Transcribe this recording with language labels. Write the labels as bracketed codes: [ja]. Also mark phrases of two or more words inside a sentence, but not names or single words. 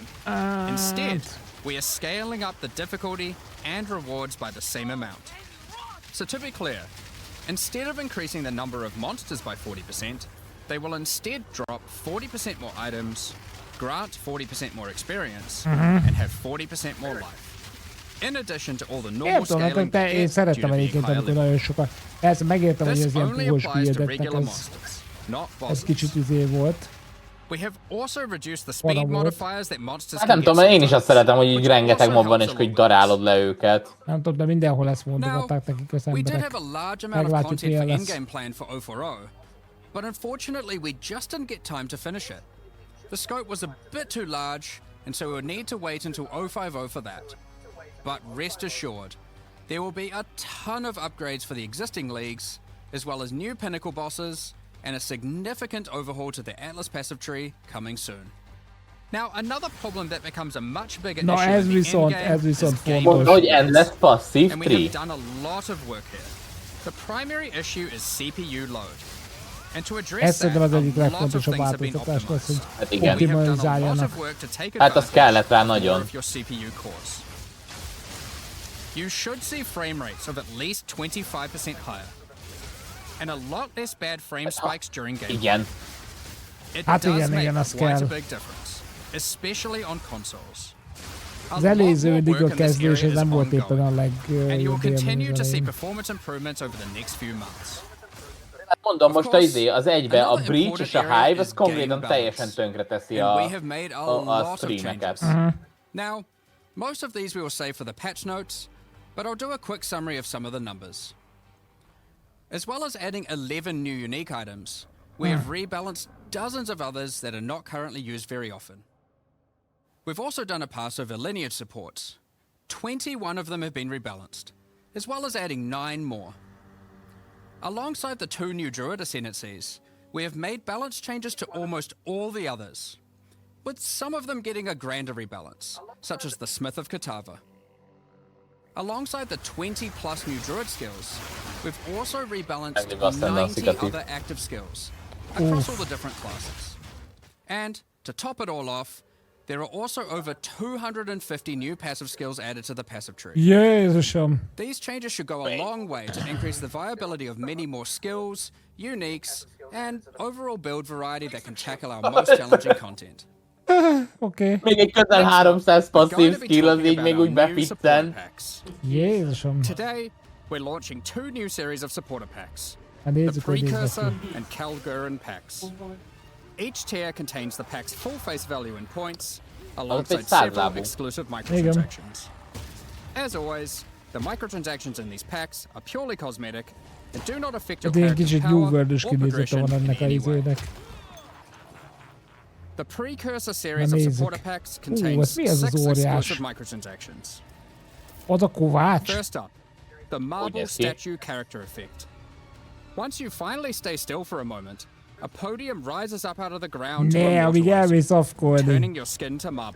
[en] Instead, we are scaling up the difficulty and rewards by the same amount. So to be clear, instead of increasing the number of monsters by 40%, they will instead drop 40% more items, grant 40% more experience, and have 40% more life. In addition to all the normal scaling [hu] Értem, én szeretem egyébként, amikor nagyon sokan. Persze megértem, hogy [en] This [hu] ez ilyen [en] only [hu] puhos [en] applies to [hu] küldetnek, [en] regular [hu] ez [en] monsters, not [hu] ez [en] bosses. [hu] kicsit volt. [en] We have also reduced the speed [hu] Valahol. [en] modifiers that monsters [hu] Hát [en] can [hu] nem [en] get [hu] tudom, én is azt [en] sometimes, [hu] szeretem, hogy így [en] which [hu] rengeteg [en] also [hu] mob van, és [en] helps [hu] hogy [en] a little [hu] darálod le őket. Nem tudom, de mindenhol ezt [en] Now, [hu] mondogatták nekik az [en] we did [hu] emberek. [en] have a large amount of [hu] Meglátjuk, [en] content for [hu] milyen lesz. [en] in-game plan for 0.4.0, but unfortunately we just didn't get time to finish it. The scope was a bit too large, and so we'll need to wait until 0.5.0 for that. But rest assured, there will be a ton of upgrades for the existing leagues, as well as new pinnacle bosses, and a significant overhaul to the Atlas passive tree coming soon. Now, another problem that becomes a much bigger [hu] Na, [en] issue [hu] ez [en] in the [hu] viszont- [en] endgame [hu] ez viszont [en] is game [hu] fontos. Mondta, hogy [en] endless passive and we [hu] tree. [en] have done a lot of work here. The primary issue is CPU load. And to address [hu] Ez [en] that, [hu] szerintem az egyik [en] a lot of [hu] legfontosabb [en] things have been [hu] változtatás lesz, hogy [en] optimized. [hu] Hát igen. [en] We have done a lot [hu] optimalizáljanak. [en] of work to take [hu] Hát az kellett rá [en] advantage [hu] nagyon. [en] of your CPU cores. You should see frame rates of at least 25% higher, and a lot less bad frame spikes during gameplay. [hu] Igen. [en] It [hu] Hát [en] does [hu] igen, [en] make [hu] igen, az [en] quite a [hu] kell. [en] big difference, especially on consoles. A [hu] Az [en] lot [hu] előző [en] more work [hu] liga [en] in this [hu] kezdés [en] area [hu] ez nem [en] is [hu] volt éppen a [en] ongoing, and you will [hu] legjobb [en] continue to see [hu] élmény. [en] performance improvements over the next few months. [hu] Hát mondom, most [en] course, [hu] az egybe, a [en] another [hu] Breach és a [en] important area [hu] Hive, az [en] is game [hu] konkrétan [en] balance. [hu] teljesen tönkre teszi [en] And [hu] a [en] we have made a [hu] a [en] lot of [hu] streameket. [en] changes. Now, most of these we will save for the patch notes, but I'll do a quick summary of some of the numbers. As well as adding 11 new unique items, we have rebalanced dozens of others that are not currently used very often. We've also done a pass over lineage supports. 21 of them have been rebalanced, as well as adding 9 more. Alongside the 2 new Druid ascendancies, we have made balance changes to almost all the others, with some of them getting a grander rebalance, such as the Smith of Katava. Alongside the 20 plus new Druid skills, we've also rebalanced [hu] Ennyi aztán [en] 90 [hu] a [en] other active skills across all the different classes. And to top it all off, there are also over 250 new passive skills added to the passive tree. [hu] Jézusom! [en] These changes should go a long way to increase the viability of many more skills, uniques, and overall build variety that can tackle our most challenging content. [hu] Oké. Még egy közel 300 [en] We're going [hu] passzív [en] to be [hu] skill, az [en] talking [hu] így [en] about [hu] még [en] our [hu] úgy [en] new supporter [hu] beficcent. [en] packs. [hu] Jézusom! [en] Today, we're launching 2 new series of supporter packs. [hu] Hát [en] The [hu] nézzük, hogy néznek [en] Precursor [hu] ki. [en] and Kalgurin packs. Each tier contains the pack's full face value in points, alongside several [hu] százlábú. [en] exclusive microtransactions. As always, the microtransactions in these packs are purely cosmetic and do not affect your [hu] Hát ilyen [en] character's [hu] kicsit [en] power [hu] New World-ös [en] or [hu] kinézete [en] progression [hu] van [en] in [hu] ennek a [en] any way. [hu] izének. [en] The precursor series [hu] Na [en] of [hu] nézzük. [en] supporter packs [hu] ez [en] contains [hu] mi ez az [en] 6 [hu] óriás? [en] exclusive microtransactions. [hu] Az a kovács? [en] First up, the marble [hu] néz ki. [en] statue character effect. Once you finally stay still for a moment, a podium rises up out of the ground to [hu] Ne, amíg [en] immortalize [hu] elmész [en] you, [hu] afkolni. [en] turning your skin to marble.